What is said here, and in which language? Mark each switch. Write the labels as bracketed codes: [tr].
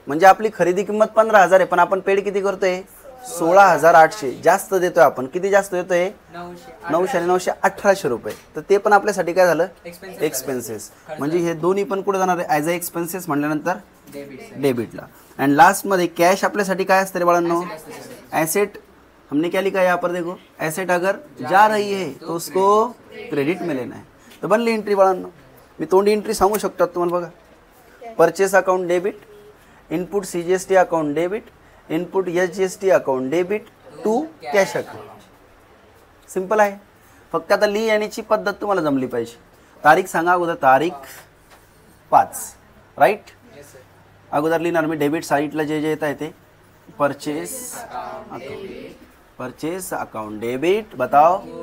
[mr] म्हणजे आपली खरेदी किंमत 15,000 आहे, पण आपण पेड किती करतोय? 16,800 जास्त देतोय आपण। किती जास्त देतोय? 900 आणि 900 1800 रुपये। तर ते पण आपल्यासाठी काय झालं? एक्सपेन्सेस। म्हणजे हे दोन्ही पण कुठे जाणार आहे? ॲज अ एक्सपेन्सेस म्हणल्यानंतर डेबिटला। अँड लास्टमध्ये कॅश आपल्यासाठी काय असतं रे बाळांनो? एसेट। [hi] हमने क्या लिखा है यहाँ पर देखो, एसेट अगर जा रही है तो उसको क्रेडिट में लेना है। [mr] तर बनली एंट्री बाळांनो। मी तोंडी एंट्री सांगू शकतो तुम्हाला बघा, purchase account debit, input CGST account debit, input SGST account debit to cash account. Simple आहे, फक्त आता लिहिण्याची पद्धत तुम्हाला जमली पाहिजे। तारीख सांगा अगोदर, तारीख 5, राईट। अगोदर लिहिणार मी डेबिट साईडला जे जे येत आहे ते purchase account, purchase account debit, [hi] बताओ।